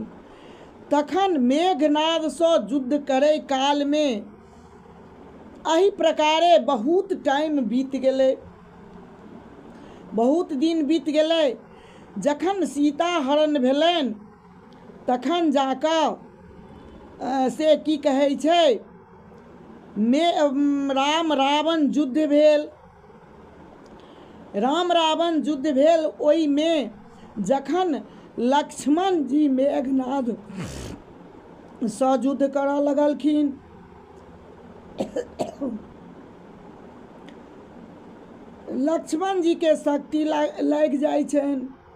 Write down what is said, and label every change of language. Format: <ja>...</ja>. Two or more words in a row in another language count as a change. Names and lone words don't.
<mai>तखन मेघनाद सँ युद्ध करे काल में एही प्रकारे बहुत टाइम बीत गेलै, बहुत दिन बीत गेलै। जखन सीता हरण भेलनि तखन जाकऽ से की कहै छै, राम रावण युद्ध भेल। राम रावण युद्ध भेल, ओहि में जखन लक्ष्मण जी मेघनाद सँ युद्ध करऽ लगलखिन लक्ष्मण जी के शक्ति लागि जाइ छनि।</mai>